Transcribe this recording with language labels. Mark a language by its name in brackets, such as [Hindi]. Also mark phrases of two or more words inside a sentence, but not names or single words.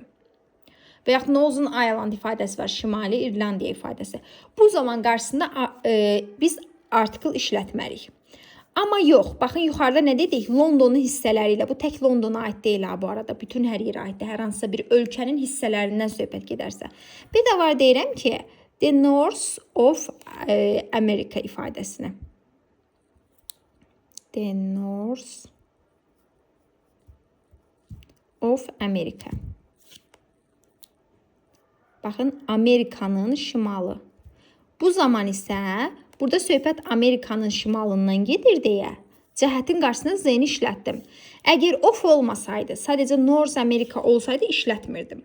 [Azerbaijani] Və yaxud Northern Ireland ifadəsi var, Şimali İrlandiya ifadəsi. Bu zaman qarşısında biz artikl işlətməliyik. Amma yox, baxın yuxarıda nə dedik? Londonun hissələri ilə, bu tək Londona aid deyil bu arada, bütün hər yerə aiddir. Hər hansısa bir ölkənin hissələrindən söhbət gedərsə. Bir də var deyirəm ki, [English] the North of America ifadəsini. The North of America. [Azerbaijani] Baxın, Amerikanın şimalı. Bu zaman isə burada söhbət Amerikanın şimalından gedir deyə cəhətin qarşısına Z-ni işlətdim. Əgər of olmasaydı, sadəcə North America olsaydı işlətmirdim.